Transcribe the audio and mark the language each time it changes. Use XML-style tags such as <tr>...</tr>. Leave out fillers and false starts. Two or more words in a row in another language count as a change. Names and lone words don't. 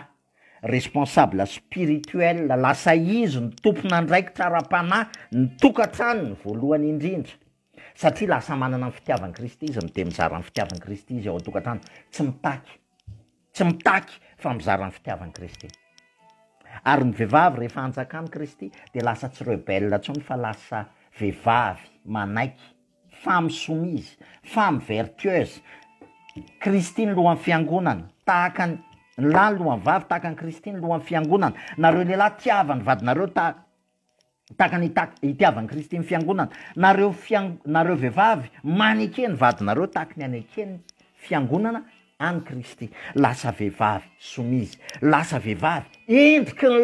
<fr>responsable spirituel</fr> <mg>lasa izy ny tompon'andraikitra ara-panahy ny tokantrano ny voalohany indrindra satria lasa manana ny fitiavan'i Kristy izy mide mizara ny fitiavan'i Kristy izy ao an-tokantrano tsy mitaky fa mizara ny fitiavan'i Kristy ary ny vehivavy rehefa anjakan'i Kristy de lasa tsy rebelle tsony fa lasa vehivavy manaiky</mg> <fr>femme soumise femme vertueuse</fr> <mg>Kristy ny lohan'ny fiangonana tahaka ny lahy ny lohan'ny vavy tahaka ny Kristy ny lohan'ny fiangonana nareo lehilahy tiavany vadinareo tahaka ny itiavan'ny Kristy ny fiangonana nareo vehivavy manekeny vadinareo tahaka ny anekeny fiangonana any Kristy lasa vehivavy soumise lasa vehivavy endriky</mg>